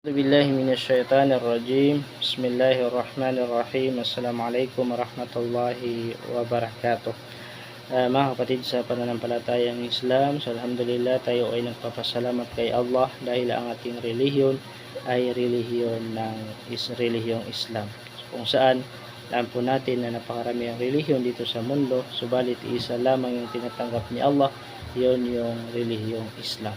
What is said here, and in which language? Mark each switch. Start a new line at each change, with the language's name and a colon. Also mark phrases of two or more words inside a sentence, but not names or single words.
Arabic: أعوذ بالله من الشيطان الرجيم. بسم الله الرحمن الرحيم. السلام عليكم ورحمة الله وبركاته.
Filipino: Mga kapatid sa pananampalatayang Islam, so alhamdulillah tayo ay nagpapasalamat kay Allah dahil ang ating relihiyon ay relihiyong Islam. So, kung saan alam po natin na napakarami ang relihiyon dito sa mundo, subalit isa lamang yung tinatanggap ni Allah, yon yung relihiyong Islam.